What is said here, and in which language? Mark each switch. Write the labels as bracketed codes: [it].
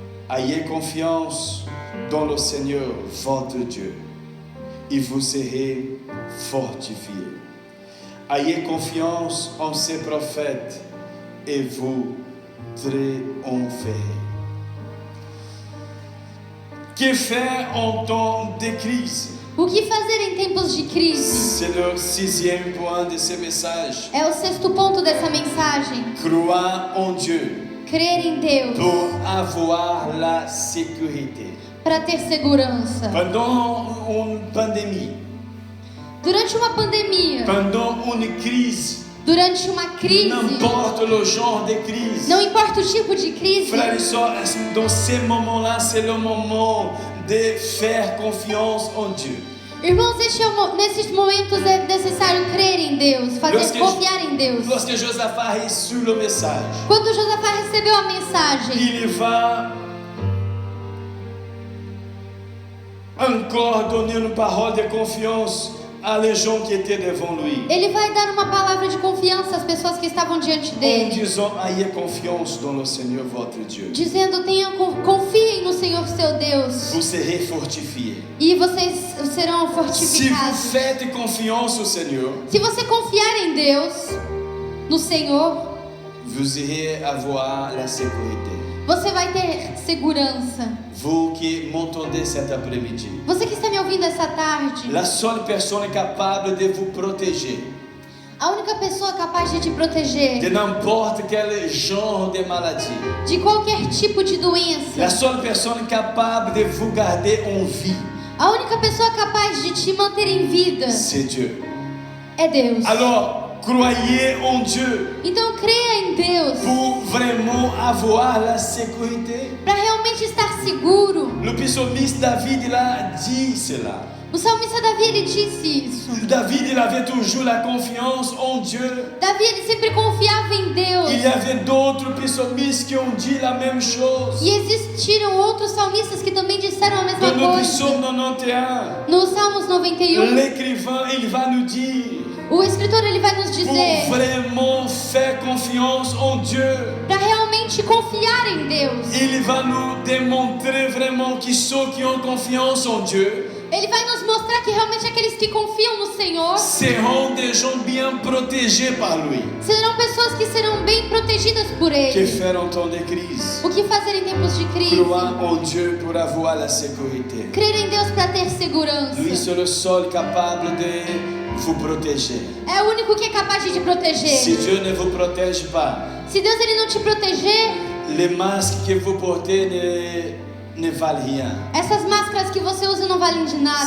[fr] Ayez confiance dans le Seigneur, votre Dieu, et vous serez fortifiés. Ayez confiance en ses prophètes, et vous triompherez. Que faire en temps de crise? [pt] O que fazer em tempos de crise? [fr] C'est le 6e point de ce message. [pt] É o sexto ponto dessa mensagem. [fr] Croire en Dieu [pt] Crer em Deus [fr] pour avoir la sécurité. [pt] para ter segurança. [fr] Pendant une pandémie, [pt] Durante uma pandemia, [fr] pendant une crise, [pt] durante uma crise, [fr] n'importe le genre de crise, [pt] não importa o tipo de crise, [fr] frères et sœurs, dans ces moments-là, c'est le moment de faire confiance en Dieu. [pt] irmãos, nesses momentos é necessário crer em Deus, confiar em Deus. [fr] Lorsque Josaphat a reçu le message, [pt] Quando Josafá recebeu a mensagem, [fr] il va encore donner une parole de confiance à les gens qui étaient devant lui, [pt] ele vai dar uma palavra de confiança às pessoas que estavam diante [fr] en [pt] dele, [fr] disant: ayez confiance dans le Seigneur votre Dieu. [pt] dizendo: confiem no Senhor seu Deus, [fr] Vous serez fortifiés. [pt] e vocês serão [fr] Si vous [pt] fortificados. [fr] faites confiance au Seigneur, [pt] Se você confiar em Deus, no Senhor, [fr] vous irez avoir la sécurité. [pt] você vai ter segurança. [fr] Vous qui m'entendez cet après-midi, [pt] Você que está me ouvindo essa tarde, [fr] la seule personne capable de vous protéger [pt] a única pessoa capaz de te proteger [fr] de n'importe quel genre de maladie, [pt] de qualquer tipo de [fr] la [pt] doença, [fr] seule personne capable de vous garder en vie, [pt] a única pessoa capaz de te manter em vida [fr] c'est Dieu. [pt] é Deus. [fr] Alors, croyez en Dieu [pt] Então creia em Deus [fr] pour vraiment avoir la sécurité. [pt] para realmente estar seguro. [fr] Le psalmiste David, il a dit cela. [pt] O salmista Davi, ele disse isso. [fr] David, il avait toujours la confiance en Dieu. [pt] Davi, ele sempre confiava em Deus. [fr] Il y avait d'autres psalmistes qui ont dit la même chose. [pt] E existiram outros salmistas que também disseram a mesma [fr] Dans le [pt] coisa. [fr] psaume 91, [pt] No Salmos 91, [fr] l'écrivain, il va nous dire, [pt] o escritor ele vai nos [fr] pour [pt] dizer [fr] vraiment faire confiance en Dieu, [pt] para realmente confiar em Deus. [fr] il va nous démontrer vraiment qui ceux qui ont confiance en Dieu [pt] Ele vai nos mostrar que realmente aqueles que confiam no Senhor [fr] seront des gens bien protégés par lui. [pt] serão pessoas que serão bem protegidas por [fr] Que [pt] Ele. [fr] faire en temps de crise? [pt] O que fazer em tempos de crise? [fr] Croire en Dieu pour avoir la sécurité. [pt] Crer em Deus para ter segurança. [fr] Lui, c'est le seul capable de vous protéger. [pt] É o único que é capaz de te proteger. [fr] Si Dieu ne vous protège pas, [pt] Se Deus ele não te proteger, [fr] les masques que vous portez ne valent rien. [pt] essas máscaras que você usa não valem de nada.